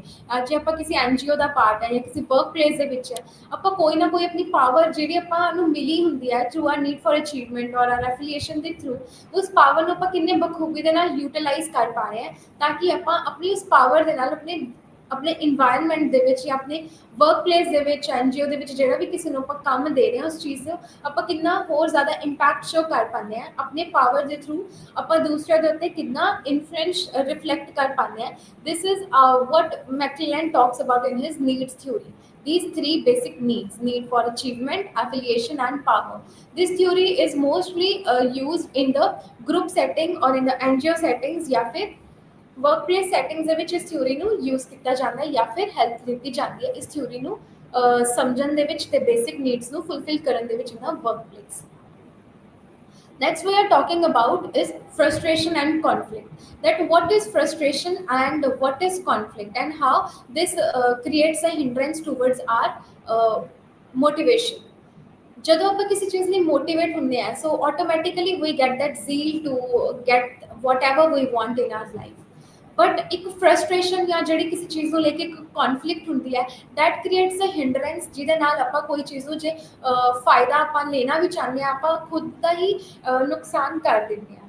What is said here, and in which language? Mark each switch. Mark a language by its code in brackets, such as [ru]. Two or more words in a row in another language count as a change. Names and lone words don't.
[pa] ਜੇ ਆਪਾਂ ਕਿਸੇ ਐਨਜੀਓ ਦਾ ਪਾਰਟ ਹੈ ਜਾਂ ਕਿਸੇ [en] work place [pa] ਦੇ ਵਿੱਚ ਹੈ, ਆਪਾਂ ਕੋਈ ਨਾ ਕੋਈ ਆਪਣੀ ਪਾਵਰ ਜਿਹੜੀ ਆਪਾਂ ਨੂੰ ਮਿਲੀ ਹੁੰਦੀ ਹੈ [en] through our need for achievement or our affiliation [pa] ਦੇ ਥਰੂ, ਉਸ ਪਾਵਰ ਨੂੰ ਆਪਾਂ ਕਿੰਨੇ ਬਖੂਬੀ ਦੇ ਨਾਲ ਯੂਟਿਲਾਈਜ਼ ਕਰ ਪਾ ਰਹੇ ਹਾਂ, ਤਾਂ ਕਿ ਆਪਾਂ ਆਪਣੀ ਉਸ ਪਾਵਰ ਦੇ ਨਾਲ ਆਪਣੇ ਆਪਣੇ ਇਨਵਾਇਰਨਮੈਂਟ ਦੇ ਵਿੱਚ ਜਾਂ ਆਪਣੇ [en] work place [pa] ਦੇ ਵਿੱਚ, ਐਨਜੀਓ ਦੇ ਵਿੱਚ, ਜਿਹੜਾ ਵੀ ਕਿਸੇ ਨੂੰ ਆਪਾਂ ਕੰਮ ਦੇ ਰਹੇ ਹਾਂ, ਉਸ ਚੀਜ਼ ਨੂੰ ਆਪਾਂ ਕਿੰਨਾ ਹੋਰ ਜ਼ਿਆਦਾ [en] impact show [pa] ਕਰ ਪਾਉਂਦੇ ਹਾਂ ਆਪਣੇ ਪਾਵਰ ਦੇ ਥਰੂ, ਆਪਾਂ ਦੂਸਰਿਆਂ ਦੇ ਉੱਤੇ ਕਿੰਨਾ [en] influence reflect [pa] ਕਰ ਪਾਉਂਦੇ ਹਾਂ। [en] This is what McClellan talks about in his needs theory. These three basic needs: need for achievement, affiliation, and power. This theory is mostly used in the group setting or in the NGO settings, [hi] या फिर [en] workplace settings [pa] ਦੇ ਵਿੱਚ ਇਸ ਥਿਊਰੀ ਨੂੰ ਯੂਜ਼ ਕੀਤਾ ਜਾਂਦਾ ਹੈ, ਜਾਂ ਫਿਰ ਹੈਲਪ ਦਿੱਤੀ ਜਾਂਦੀ ਹੈ ਇਸ ਥਿਊਰੀ ਨੂੰ ਸਮਝਣ ਦੇ ਵਿੱਚ ਤੇ [en] basic needs [pa] ਨੂੰ ਫੁਲਫਿਲ ਕਰਨ ਦੇ ਵਿੱਚ [en] in workplace. Next we are talking about is frustration and conflict. That what is frustration and what is conflict, and how this creates a hindrance towards our motivation. [pa] ਜਦੋਂ ਆਪਾਂ ਕਿਸੇ ਚੀਜ਼ ਲਈ ਮੋਟੀਵੇਟ ਹੁੰਦੇ ਆ, ਸੋ [en] automatically we get that zeal to get whatever we want in our life. [pa] ਬਟ ਇੱਕ ਫਰਸਟ੍ਰੇਸ਼ਨ ਜਾਂ ਜਿਹੜੀ ਕਿਸੇ ਚੀਜ਼ ਨੂੰ ਲੈ ਕੇ ਇੱਕ ਕੌਨਫਲਿਕਟ ਹੁੰਦੀ ਹੈ, [en] that creates a hindrance, [pa] ਜਿਹਦੇ ਨਾਲ ਆਪਾਂ ਕੋਈ ਚੀਜ਼ ਨੂੰ ਜੇ ਫਾਇਦਾ ਆਪਾਂ ਲੈਣਾ ਵੀ ਚਾਹੁੰਦੇ ਹਾਂ, ਆਪਾਂ ਖੁਦ ਦਾ ਹੀ ਨੁਕਸਾਨ ਕਰ ਦਿੰਦੇ ਹਾਂ।